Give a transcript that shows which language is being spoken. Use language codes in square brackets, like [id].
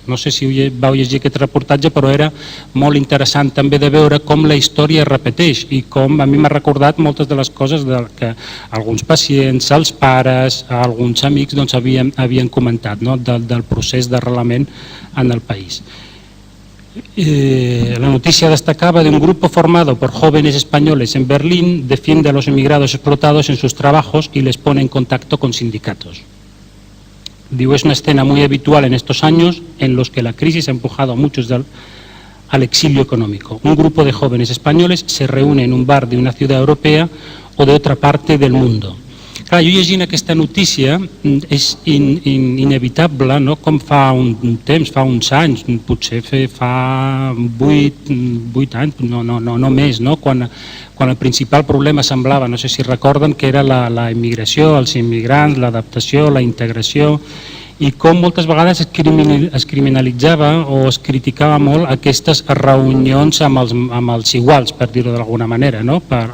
[ca] No sé si vau llegir aquest reportatge, però era molt interessant també de veure com la història es repeteix i com a mi m'ha recordat moltes de les coses que alguns pacients, els pares, alguns amics havien comentat del procés d'arrelament en el país. [es] La noticia destacaba de un grupo formado por jóvenes españoles en Berlín, defiende a los emigrados explotados en sus trabajos y les pone en contacto con sindicatos. Digo, es una escena muy habitual en estos años en los que la crisis ha empujado a muchos al exilio económico. Un grupo de jóvenes españoles se reúne en un bar de una ciudad europea o de otra parte del mundo. [ca] Clar, jo llegint aquesta notícia és inevitable, no? Com fa un temps, fa uns anys, potser fa 8 anys, no més, no? Quan el principal problema semblava, no sé si recorden, que era la immigració, els immigrants, l'adaptació, la integració, i com moltes vegades es criminalitzava o es criticava molt aquestes reunions amb els iguals, per dir-ho d'alguna manera, no?